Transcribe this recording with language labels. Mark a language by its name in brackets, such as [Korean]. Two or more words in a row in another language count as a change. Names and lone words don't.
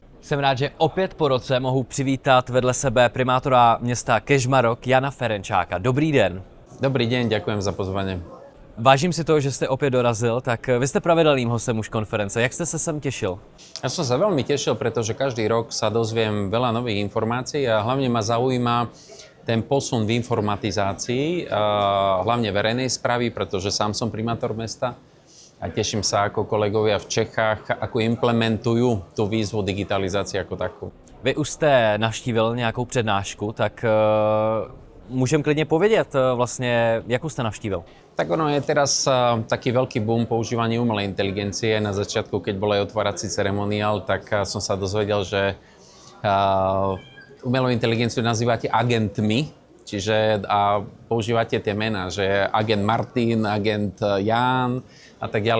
[Czech] Jsem rád, že opět po roce mohu přivítat vedle sebe primátora města Kežmarok Jana Ferenčáka. Dobrý den. [Slovak] Dobrý deň, ďakujem za pozvanie. [Czech] Vážím si toho, že jste opět dorazil, tak vy jste pravidelným hostem už konference. Jak jste se sem těšil? [Slovak] Ja som sa veľmi tešil, pretože každý rok sa dozviem veľa nových informácií a hlavne ma zaujíma ten posun v informatizácii, hlavne verejnej správy, pretože sám som primátor mesta a teším sa ako kolegovia v Čechách, ako implementujú tú výzvu digitalizácie ako takú. [Czech] Vy už jste navštívil nějakou přednášku, tak můžeme klidně povědět vlastně, jakou jste navštívil. [Slovak] Tak ono je teraz taký veľký boom používania umelej inteligencie. Na začiatku, keď bol aj otvárací ceremoniál, tak som sa dozvedel, že umelú inteligenciu nazývate agentmi, čiže používate tie mená, že agent Martin, agent Jan a tak ďalej.